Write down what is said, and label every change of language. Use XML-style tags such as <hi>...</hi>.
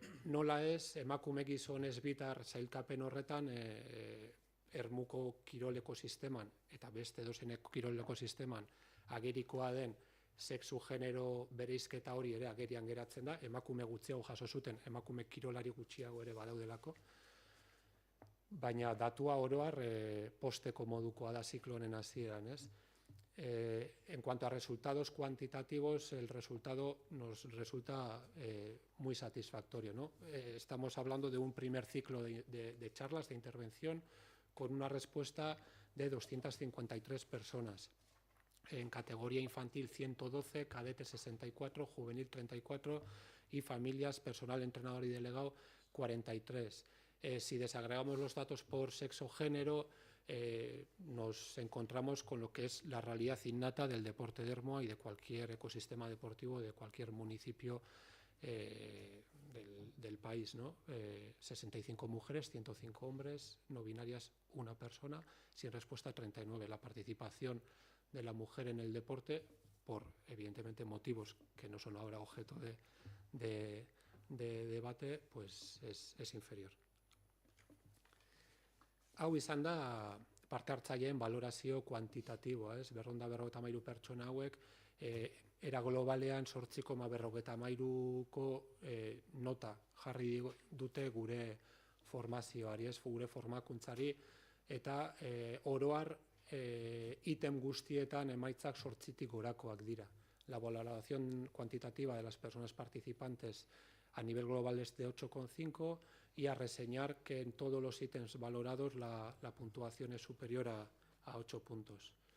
<eu>Nola ez, emakume gizon ezbitar sailkapen horretan ermuko kirol ekosisteman eta beste edozein kirol ekosisteman agerikoa den sexu genero bereizketa hori ere agerian geratzen da, emakume gutxiago jaso zuten, emakume kirolari gutxiago ere badaudelako, baina datua oro har posteko modukoa da ziklo honen hasieran, ez?</eu> <es>En cuanto a resultados cuantitativos, el resultado nos resulta muy satisfactorio, ¿no? Estamos hablando de un primer ciclo de charlas, de intervención, con una respuesta de 253 personas. En categoría infantil 112, cadete 64, juvenil 34 y familias, personal, entrenador y delegado 43. Si desagregamos los datos por sexo-género, nos encontramos con lo que es la realidad innata del deporte de Ermua y de cualquier ecosistema deportivo de cualquier municipio del país, ¿no? 65 mujeres, 105 hombres, no binarias, 1 persona, sin respuesta 39. La participación de la mujer en el deporte, por evidentemente motivos que no son ahora objeto de debate, pues es inferior.</es> <eu>Hau izan da parte hartzaileen valorazio kuantitatiboa, ez? 253 pertsona hauek era globalean 8,53ko nota jarri dute gure formazioari, ez? Gure formakuntzari, eta oro har item guztietan emaitzak 8tik gorakoak dira.</eu> <es>La valoración cuantitativa de las personas participantes a nivel global es de 8,5 y a reseñar que en todos los ítems valorados la puntuación es superior a 8 puntos.</es>